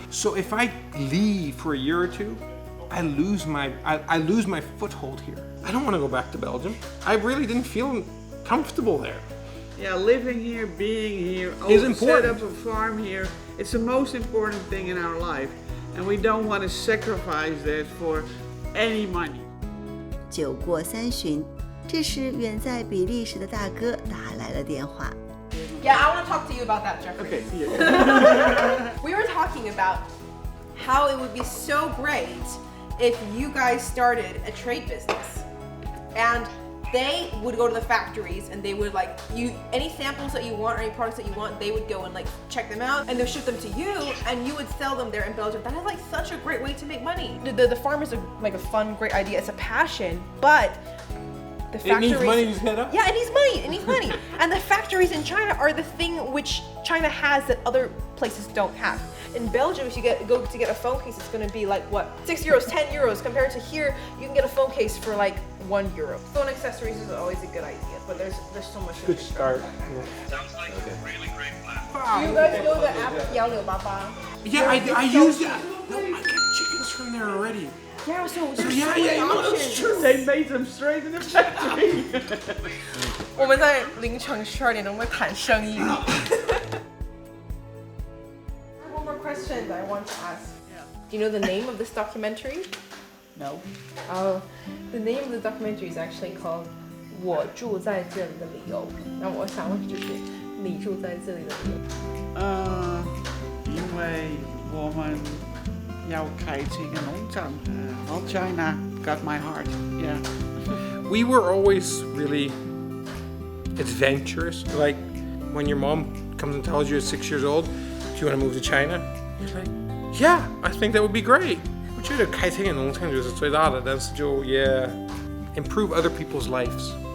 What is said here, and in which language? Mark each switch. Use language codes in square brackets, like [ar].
[en] So if I leave for a year or two, I lose my foothold here. I don't want to go back to Belgium. I really didn't feel comfortable there. Yeah, living here, being here, is important. Set up a farm here. It's the most important thing in our life, and we don't want to sacrifice that for any money. [zh] 酒过3巡，这时远在比利时的大哥打来了电话。 [en] Yeah, I want to talk to you about that, Jeffrey. Okay. Yeah. We were talking about how it would be so great if you guys started a trade business, and they would go to the factories and they would like any samples that you want or any products that you want, they would go and like check them out and they'll ship them to you and you would sell them there in Belgium. That is like such a great way to make money. The farm is like a fun, great idea. It's a passion, but the factories. It needs money to set up. Yeah, it needs money. And the factories in China are the thing which China has that other places don't have. In Belgium, if you go to get a phone case, it's going to be like what, 6 euros, 10 euros. Compared to here, you can get a phone case for like €1. Phone accessories is always a good idea, but there's so much. Good start. Sounds like a really great plan. Do you guys know the app 16888? Yeah, I use that. No, I get chickens from there already. Yeah, so that's true. They made them straight in the factory. [zh] 我们在凌晨12点钟会谈生意。 [en] One more question that I want to ask. Do you know the name of this documentary? No. Oh, the name of the documentary is actually called 我住在这里的理由。 [zh] 那我想问就是你住在这里的理由。因为我们要开这个农场， [en] All China got my heart. Yeah. We were always really adventurous. Like when your mom comes and tells you at 6 years old, do you want to move to China? You're like, yeah, I think that would be great. [zh] 我觉得开这个农场就是最大的，但是就也 [en] improve other people's lives.